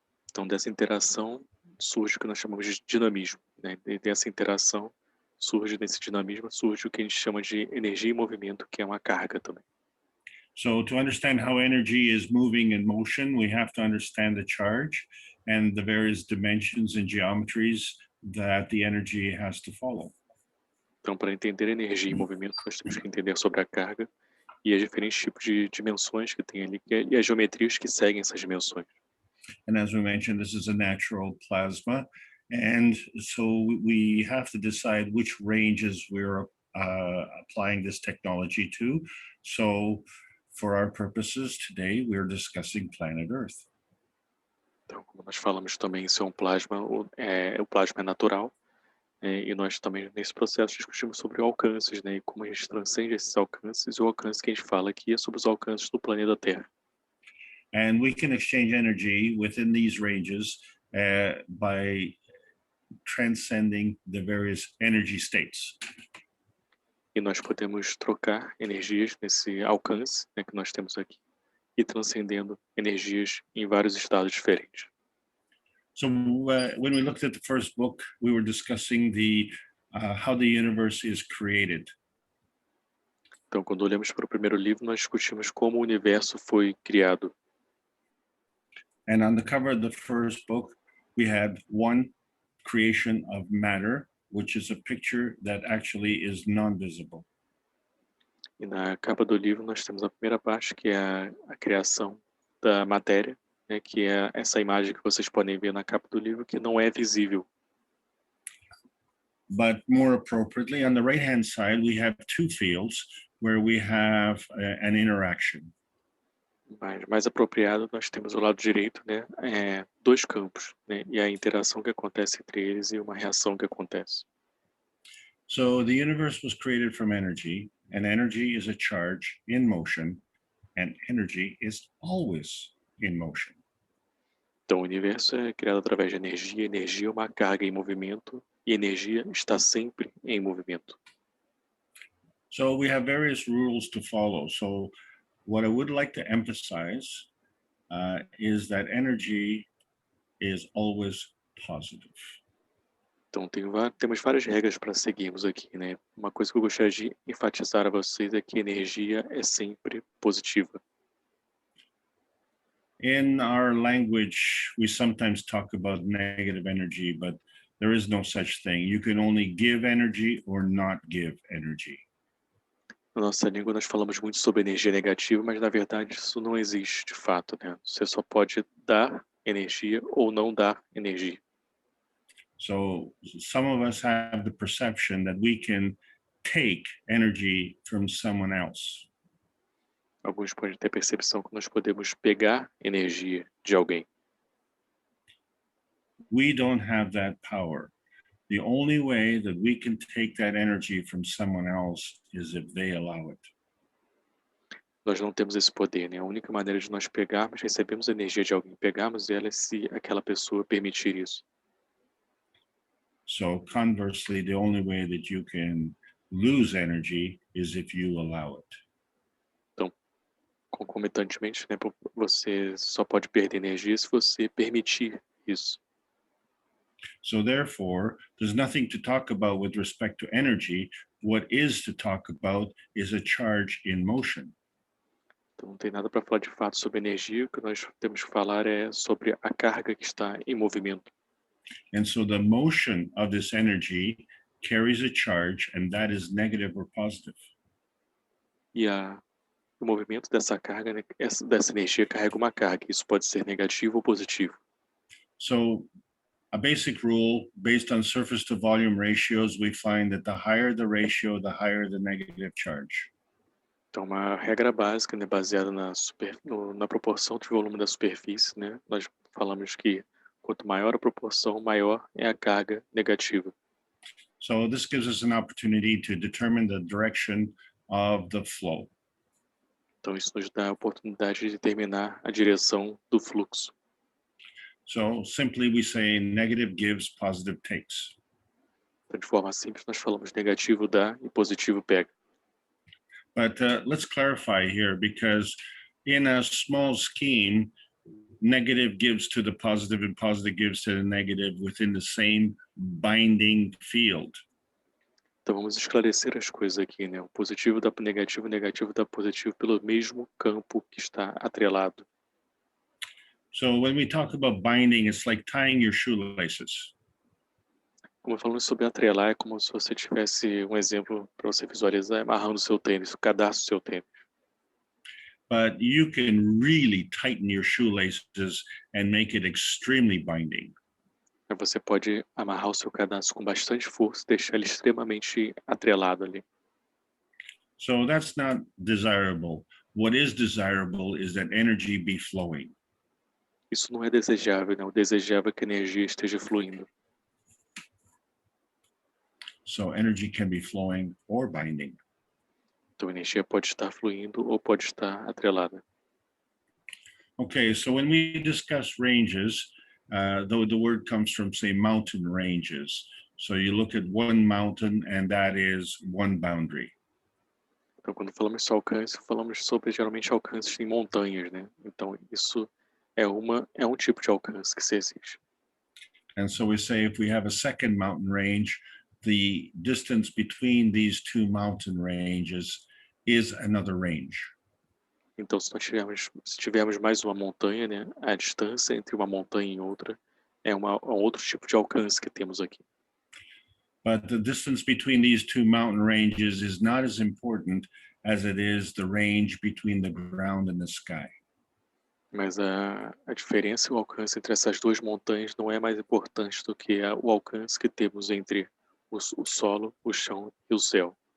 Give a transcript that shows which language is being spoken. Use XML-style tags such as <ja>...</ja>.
<pt>Então, dessa interação surge o que nós chamamos de dinamismo, né? E dessa interação desse dinamismo surge o que a gente chama de energia em movimento, que é uma carga também.</pt> <en>So to understand how energy is moving in motion, we have to understand the charge and the various dimensions and geometries that the energy has to follow.</en> <pt>Então, para entender energia em movimento, nós temos que entender sobre a carga e os diferentes tipos de dimensões que tem ali, e as geometrias que seguem essas dimensões.</pt> <en>And as we mentioned, this is a natural plasma. And so we have to decide which ranges we're applying this technology to. So for our purposes today, we're discussing planet Earth.</en> <pt>Então, como nós falamos também, isso é um plasma, o plasma é natural, e nós também, nesse processo, discutimos sobre alcances, né, e como a gente transcende esses alcances, e o alcance que a gente fala aqui é sobre os alcances do planeta Terra.</pt> <en>And we can exchange energy within these ranges by transcending the various energy states.</en> <pt>E nós podemos trocar energias nesse alcance, né, que nós temos aqui, e transcendendo energias em vários estados diferentes.</pt> <en>So when we looked at the first book, we were discussing how the universe is created.</en> <pt>Então, quando olhamos para o primeiro livro, nós discutimos como o universo foi criado.</pt> <en>And on the cover of the first book, we had one creation of matter, which is a picture that actually is non-visible.</en> <pt>E na capa do livro nós temos a primeira parte, que é a criação da matéria, né, que é essa imagem que vocês podem ver na capa do livro, que não é visível.</pt> <en>But more appropriately, on the right-hand side, we have two fields where we have an interaction.</en> <pt>Mas mais apropriado, nós temos o lado direito, né, dois campos, né, e a interação que acontece entre eles e uma reação que acontece.</pt> <en>So the universe was created from energy, and energy is a charge in motion, and energy is always in motion.</en> <pt>Então, o universo é criado através de energia, energia é uma carga em movimento, e energia está sempre em movimento.</pt> <en>So we have various rules to follow. So what I would like to emphasize is that energy is always positive.</en> <pt>Então, temos várias regras para seguirmos aqui, né? Uma coisa que eu gostaria de enfatizar a vocês é que energia é sempre positiva.</pt> <en>In our language, we sometimes talk about negative energy, but there is no such thing. You can only give energy or not give energy.</en> <pt>Na nossa língua, nós falamos muito sobre energia negativa, mas na verdade isso não existe de fato, né? Você só pode dar energia ou não dar energia.</pt> <en>So some of us have the perception that we can take energy from someone else.</en> <pt>Alguns podem ter a percepção que nós podemos pegar energia de alguém.</pt> <en>We don't have that power. The only way that we can take that energy from someone else is if they allow it.</en> <pt>Nós não temos esse poder, né? A única maneira de nós pegarmos, recebemos a energia de alguém, pegarmos ela é se aquela pessoa permitir isso.</pt> <en>So conversely, the only way that you can lose energy is if you allow it.</en> <pt>Então, concomitantemente, né, você só pode perder energia se você permitir isso.</pt> <en>So therefore, there's nothing to talk about with respect to energy. What is to talk about is a charge in motion.</en> <pt>Então, não tem nada para falar de fato sobre energia. O que nós temos que falar é sobre a carga que está em movimento.</pt> <en>And so the motion of this energy carries a charge, and that is negative or positive.</en> <pt>E o movimento dessa carga, né, dessa energia carrega uma carga. Isso pode ser negativo ou positivo.</pt> <en>So a basic rule based on surface to volume ratios, we find that the higher the ratio, the higher the negative charge.</en> <pt>Então, uma regra básica, né, baseada na proporção de volume da superfície, né, nós falamos que quanto maior a proporção, maior é a carga negativa.</pt> <en>So this gives us an opportunity to determine the direction of the flow.</en> <pt>Então, isso nos dá a oportunidade de determinar a direção do fluxo.</pt> <en>So simply we say negative gives, positive takes.</en> <pt>Então, de forma simples, nós falamos negativo dá e positivo pega.</pt> <en>But let's clarify here, because in a small scheme, negative gives to the positive and positive gives to the negative within the same binding field.</en> <pt>Então, vamos esclarecer as coisas aqui, né? O positivo dá para o negativo dá positivo pelo mesmo campo que está atrelado.</pt> <en>So when we talk about binding, it's like tying your shoelaces.</en> <pt>Como falamos sobre atrelar, é como se você tivesse um exemplo para você visualizar, amarrando o seu tênis, o cadastro do seu tênis.</pt> <en>But you can really tighten your shoelaces and make it extremely binding.</en> <pt>Você pode amarrar o seu cadastro com bastante força e deixar ele extremamente atrelado ali.</pt> <en>So that's not desirable. What is desirable is that energy be flowing.</en> <pt>Isso não é desejável, né? O desejável é que a energia esteja fluindo.</pt> <en>So energy can be flowing or binding.</en> <pt>Então a energia pode estar fluindo ou pode estar atrelada.</pt> <en>Okay, so when we discuss ranges, the word comes from, say, mountain ranges. So you look at one mountain and that is one boundary.</en> <pt>Então quando falamos sobre alcance, falamos sobre geralmente alcances em montanhas, né? Então isso é um tipo de alcance que se existe.</pt> <en>And so we say if we have a second mountain range, the distance between these two mountain ranges is another range.</en> <pt>Então se tivermos mais uma montanha, né? A distância entre uma montanha e outra é um outro tipo de alcance que temos aqui.</pt> <en>But the distance between these two mountain ranges is not as important as it is the range between the ground and the sky.</en> <pt>Mas a diferença e o alcance entre essas duas montanhas não é mais importante do que o alcance que temos entre o solo, o chão e o céu.</pt>